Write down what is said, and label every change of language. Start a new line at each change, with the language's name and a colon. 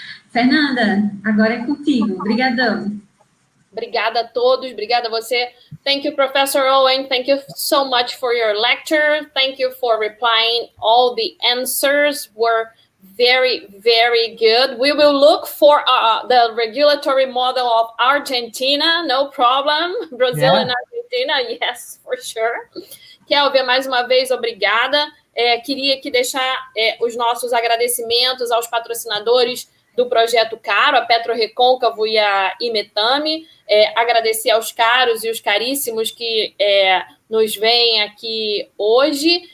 Portuguese: Fernanda, agora é contigo. Obrigadão. Obrigada a todos, obrigada a você.
English: Thank you, Professor Owen. Thank you so much for your lecture. Thank you for replying. All the answers were very, very good. We will look for the regulatory model of Argentina, no problem. Brazil and Argentina, yes, for sure.
Portuguese: Kelvia, mais uma vez, obrigada. Queria aqui deixar os nossos agradecimentos aos patrocinadores do projeto CARO, a petrorrecôncavo e a imetame. Agradecer aos caros e os caríssimos que nos veem aqui hoje.